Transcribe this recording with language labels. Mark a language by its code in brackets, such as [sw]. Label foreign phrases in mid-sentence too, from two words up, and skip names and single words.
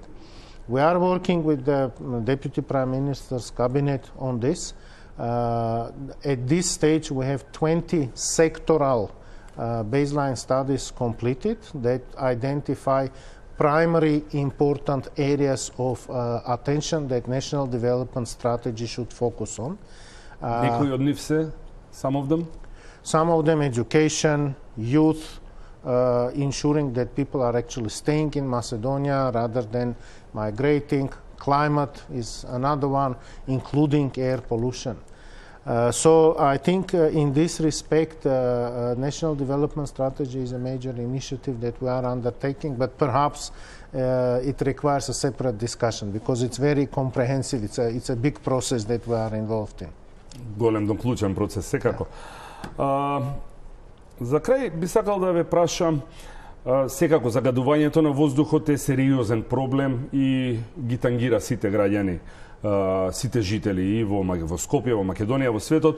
[en] We are working with the Deputy Prime Minister's cabinet on this. At this stage we have 20 sectoral baseline studies completed that identify primary important areas of attention that national development strategy should focus on. [mk] Некои од нив се, [en] some of them? Some of them education, youth, ensuring that people are actually staying in Macedonia rather than migrating. Climate is another one, including air pollution. So I think in this respect, National Development Strategy is a major initiative that we are undertaking, but perhaps it requires a separate discussion because it's very comprehensive. It's a big process that we are involved in. [mk] Голем, клучен процес, секако. За крај би сакал да ве прашам, секако загадувањето на воздухот е сериозен проблем и ги тангира сите граѓани, сите жители и во Скопје, во Македонија, во светот.